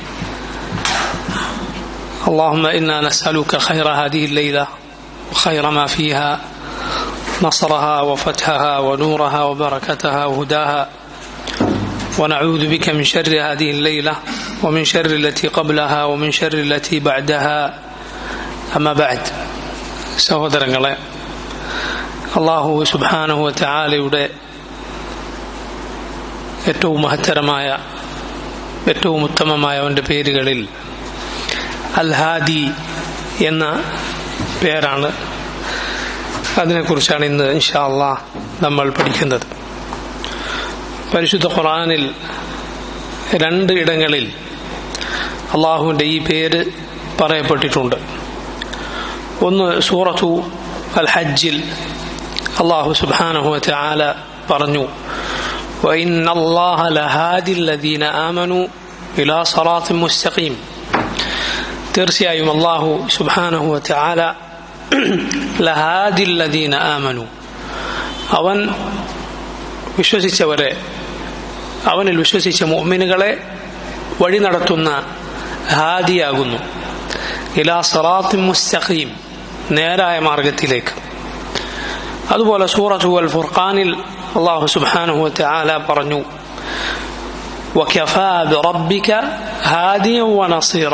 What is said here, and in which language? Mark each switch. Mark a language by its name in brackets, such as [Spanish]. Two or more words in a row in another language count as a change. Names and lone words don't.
[Arabic] اللهم إنا نسألك خير هذه الليلة وخير ما فيها، نصرها وفتحها ونورها وبركتها وهداها، ونعوذ بك من شر هذه الليلة ومن شر التي قبلها ومن شر التي بعدها. أما بعد. [Malayalam] സഹോദരങ്ങളെ, [Arabic] الله سبحانه وتعالى [Malayalam] ഏറ്റവും മഹത്തരമായ, ഏറ്റവും ഉത്തമമായ അവൻ്റെ പേരുകളിൽ അൽ ഹാദി എന്ന പേരാണ്. അതിനെക്കുറിച്ചാണ് ഇന്ന് [Arabic] إن شاء الله [Malayalam] നമ്മൾ പഠിക്കുന്നത്. പരിശുദ്ധ ഖുർആനിൽ 2 ഇടങ്ങളിൽ അള്ളാഹുവിൻ്റെ ഈ പേര് പറയപ്പെട്ടിട്ടുണ്ട്. ഒന്ന് സൂറത്തു അൽ ഹജ്ജിൽ [Arabic] الله سبحانه وتعالى [Malayalam] പറഞ്ഞു, [Arabic] وَإِنَّ اللَّهَ لَهَادِي الَّذِينَ آمَنُوا إِلَى صِرَاطٍ مُسْتَقِيمٍ. [Malayalam] തീർച്ചയായും [Arabic] الله سبحانه وتعالى لهادي الَّذِينَ آمَنُوا, [Malayalam] അവൻ വിശ്വസിച്ചവരെ, അവനിൽ വിശ്വസിച്ച മുഅ്മിനുകളെ വഴി നടത്തുന്ന ഹാദിയാകുന്നു. [Arabic] إلى صراط مستقيم, [Malayalam] നേരായ മാർഗത്തിലേക്ക്. അതുപോലെ സൂറത്തു അൽ ഫുർഖാനിൽ [Arabic] الله سبحانه وتعالى [Malayalam] പറഞ്ഞു, [Arabic] وكفى بربك هاديا ونصيرا.